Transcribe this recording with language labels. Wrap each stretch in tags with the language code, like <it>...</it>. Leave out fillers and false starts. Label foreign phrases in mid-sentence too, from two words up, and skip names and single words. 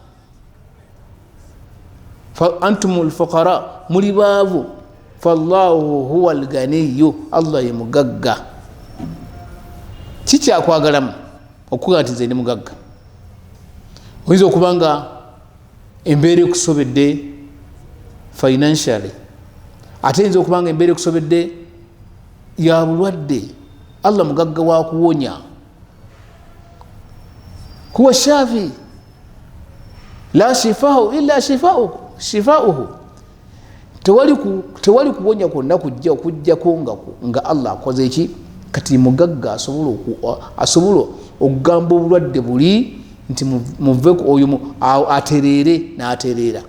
<ar>أنتم الفقراء</ar> <lg>muli baavu</lg> <ar>فالله هو الغني</ar> <lg>allah ye mugagga kikyakwagalamu okuga nti nze ndi mugagga. Oyinza okuba nga embeera ekusobedde financially, ate yinza okuba nga embeera ekusobedde ya bulwadde. Allah mugagga wa kuwonya.</lg> <ar>هو الشافي لا شفاء إلا شفاؤه.</ar> <lg>Tewali kuwonya kwonna okujjako nga Allah akoze eki. Kati mugagga asobola okugamba obulwadde buli nti muveku oyo atereere n'atereera.</lg>